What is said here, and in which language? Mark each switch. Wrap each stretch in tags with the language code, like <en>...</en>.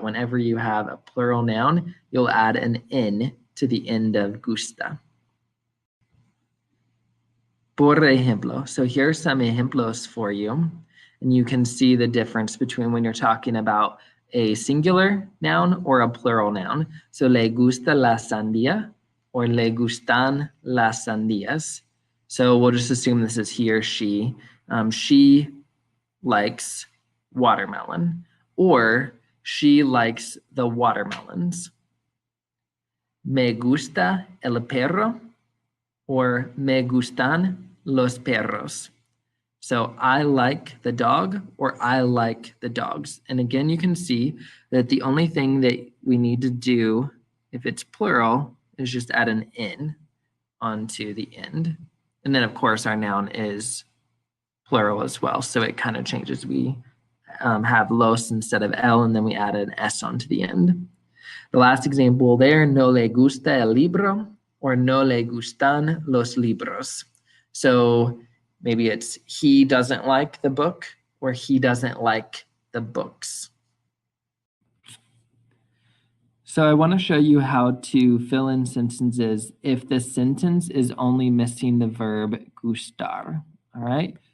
<en>Whenever you have a plural noun, you'll add an in to the end of gusta.</en> <es>Por ejemplo,</es> <en>so here's some ejemplos for you, and you can see the difference between when you're talking about a singular noun or a plural noun.</en> <es>So le gusta la sandía or le gustan las sandías.</es> <en>So we'll just assume this is he or she. She likes watermelon, or she likes the watermelons.</en> <es>Me gusta el perro or me gustan los perros.</es> <en>So I like the dog or I like the dogs. And again, you can see that the only thing that we need to do if it's plural is just add an in onto the end. And then of course our noun is plural as well. So it kind of changes. We have los instead of el, and then we add an s onto the end. The last example there,</en> <es>no le gusta el libro or no le gustan los libros.</es> <en>So maybe it's he doesn't like the book or he doesn't like the books. So I want to show you how to fill in sentences if the sentence is only missing the verb gustar. All right.</en>